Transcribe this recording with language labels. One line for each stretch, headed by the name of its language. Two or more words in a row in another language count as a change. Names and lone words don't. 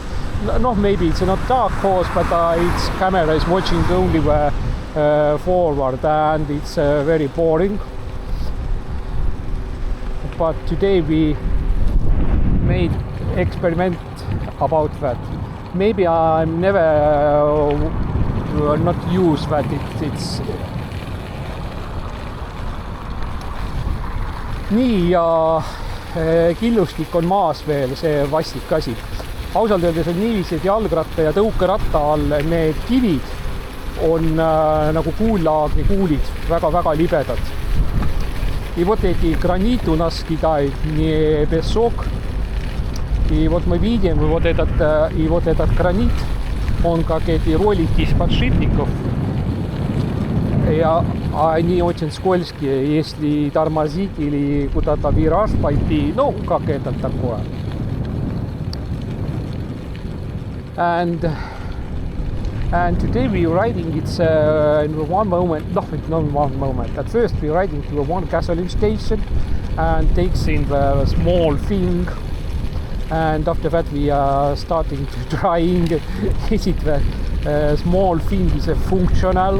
English: No, maybe it's not dark horse, but its camera is watching only the forward and it's very boring. But today we made experiment about that. Maybe I'm never not use that it's
Estonian: nii ja killustik on maas veel, see vastik asi. ausalt öeldes on niiviisi, et jalgratta ja tõukeratta all need kivid on nagu kuullaagri kuulid, väga-väga libedad.
Russian: И вот эти гранит у нас кидают не песок. И вот мы видим вот этот гранит, он как эти ролики из подшипников. И они очень скользкие, если тормозить или куда-то вираж пойти, ну, как это такое.
English: And today we're riding, it's in one moment, not one moment. At first we're riding to one gasoline station and takes in the small thing. And after that we are starting to trying, is it the small thing is functional.